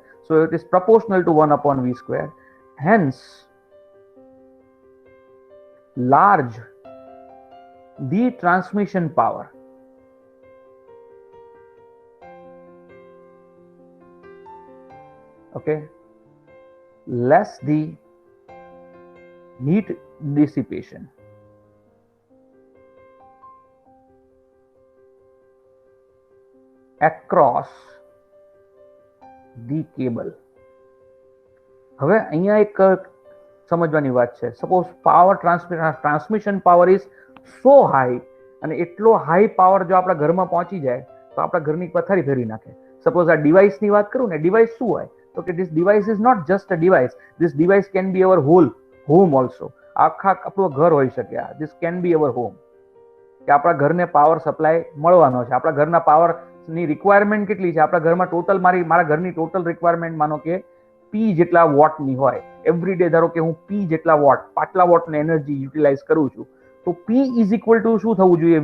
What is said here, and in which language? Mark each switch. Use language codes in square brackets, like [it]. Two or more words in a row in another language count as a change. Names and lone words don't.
[en] So it is proportional to 1 upon V square. Hence, large the transmission power okay, less the heat dissipation. Across the cable. [gu] હવે અહીંયા એક સમજવાની વાત છે. [en] suppose power transmission power is so high, [gu] અને એટલો હાઈ પાવર જો આપણા ઘરમાં પહોંચી જાય તો આપણા ઘરની પથારી ફેરવી નાખે. સપોઝ આ ડિવાઇસની વાત કરું ને, ડિવાઇસ શું હોય? તો કે [en] this device is not just a device. This device can be our whole home also. [gu] આખા આપણું ઘર હોઈ શકે. [en] This can be our home. [gu] કે આપણા ઘરને પાવર સપ્લાય મળવાનો છે. આપણા ઘરના પાવરની રિક્વાયરમેન્ટ કેટલી છે? આપણા ઘરમાં ટોટલ મારા ઘરની ટોટલ રિક્વાયરમેન્ટ માનો કે P જેટલા વોટની હોય. [en] every day [gu] ધારો કે હું P જેટલા વોટ, પાટલા વોટની [en] energy utilize [gu] કરું છું, તો P [en] is equal to [gu] શું થવું જોઈએ?